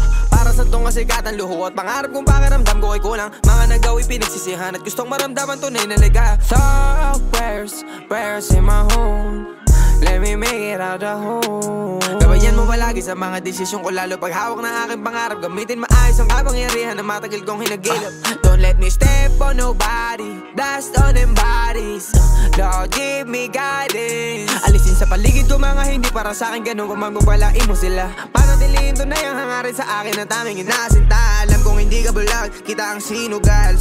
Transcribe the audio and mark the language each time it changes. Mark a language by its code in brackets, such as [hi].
[tl] Para sa tong kasikatan, luho at pangarap kong pakiramdam ko ay kulang. Mga nagawi pinagsisihan at gustong maramdaman tunay na liga. [en] Thought prayers in my home. Let me make it out the home. [tl] Gabayan mo palagi sa mga desisyon ko, lalo pag hawak ng aking pangarap. Gamitin maayos ang kapangyarihan na matagal kong hinagilap. [en] Don't let me step on nobody, blast on them bodies. Lord, give me guidance. [tl] Alisin sa paligid ko mga hindi para sa akin, ganun kung magbabalain mo sila. Panatiliin to na yung hangarin sa akin na taming inasinta. Alam kong hindi ka bulag, kita ang sinugal.